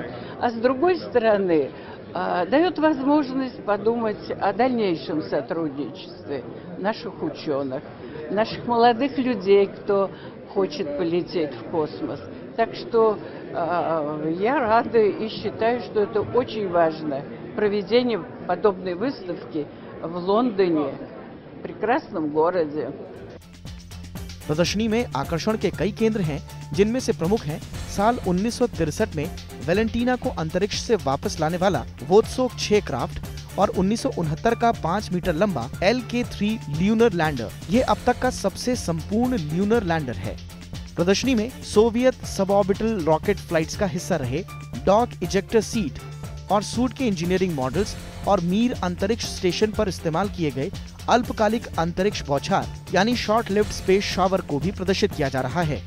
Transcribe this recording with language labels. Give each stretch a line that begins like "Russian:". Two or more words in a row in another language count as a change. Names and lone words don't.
Russian: А с другой стороны, дает возможность подумать о дальнейшем сотрудничестве наших ученых, наших молодых людей, кто хочет полететь в космос. Так что я рада и считаю, что это очень важно. Проведение подобной выставки в Лондоне, прекрасном городе.
Hindi: प्रदर्शनी में आकर्षण के कई केंद्र हैं, जिनमें से प्रमुख हैं साल 1963 में वेलेंटीना को अंतरिक्ष से वापस लाने वाला वोत्सोक 6 क्राफ्ट और 1969 का 5 मीटर लंबा LK-3
English: lunar lander.
Hindi: ये अब तक का सबसे संपूर्ण
English: lunar lander
Hindi: है। प्रदर्शनी में सोवियत
English: suborbital rocket flights
Hindi: का हिस्सा रहे डॉक
English: ejector seat
Hindi: और सूट के
English: engineering models
Hindi: और मीर अंतरिक्ष स्टेशन पर इस्तेमाल किए गए अल्पकालिक अंतरिक्ष बौछार यानी
English: short lived space shower
Hindi: को भी प्रदर्शित किया जा रहा है।